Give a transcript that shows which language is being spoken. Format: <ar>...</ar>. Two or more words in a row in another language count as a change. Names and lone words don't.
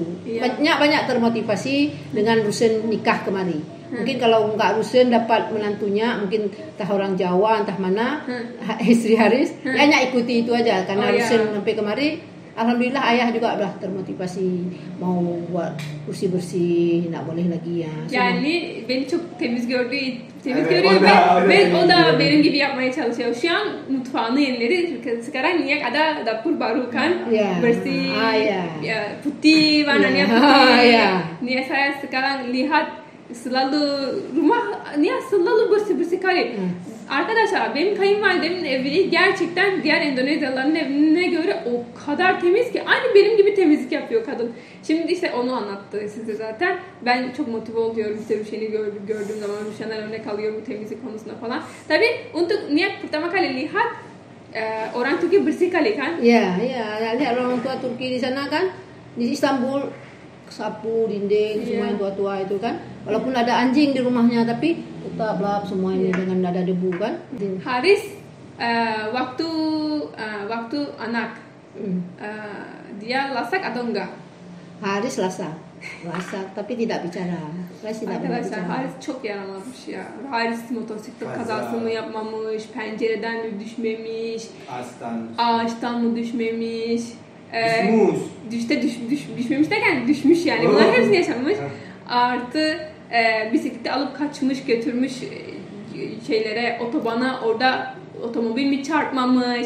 <id>Nyak banyak termotivasi dengan Rusen nikah kemari. Mungkin kalau nggak Rusen dapat menantunya, mungkin entah orang Jawa, entah mana, istri Haris, ya Nyak ikuti itu aja. Karena Rusen sampai kemari, alhamdulillah ayah juga udah termotivasi mau buat bersih-bersih, nggak boleh lagi ya.</id> <tr>Yani beni çok temiz görüyor ve o da benim gibi yapmaya çalışıyor. Şu an mutfağını yeniledi.</tr> <id>Sekarang Niat ada dapur baru kan, bersih, putih, warnanya putih. Niat saya sekarang lihat selalu Nihat selalu bersih kali.</id> <tr>Arkadaşlar benim kayınvalidemin evi gerçekten diğer Endonezyalıların evine göre o kadar temiz ki aynı benim gibi temizlik yapıyor kadın. Şimdi işte onu anlattı size zaten. Ben çok motive oluyorum işte Ruşen'i gördüğüm zaman Ruşen'den örnek alıyor bu temizlik konusunda falan.</tr> <id>Tabii untuk Niat pertama kali lihat orang Turki bersih kali kan? Ya, lihat orang tua Turki di sana kan, di Istanbul sapu dinding semua yang tua-tua itu kan, walaupun ada anjing di rumahnya tapi tetap lap semua ini dengan ada debu kan. Haris waktu anak dia lasak atau enggak? Haris lasak tapi tidak bicara.</id> <tr>Arkadaşlar Haris çok yaramazmış ya. Haris motosiklet kazası mı yapmamış, pencereden mi düşmemiş, ağaçtan mı düşmemiş. Düşmemiş derken düşmüş yani. Bunlar hepsini yaşamış. Artı bisikleti alıp kaçmış, götürmüş şeylere, otobana, orada otomobil mi çarpmamış.</tr>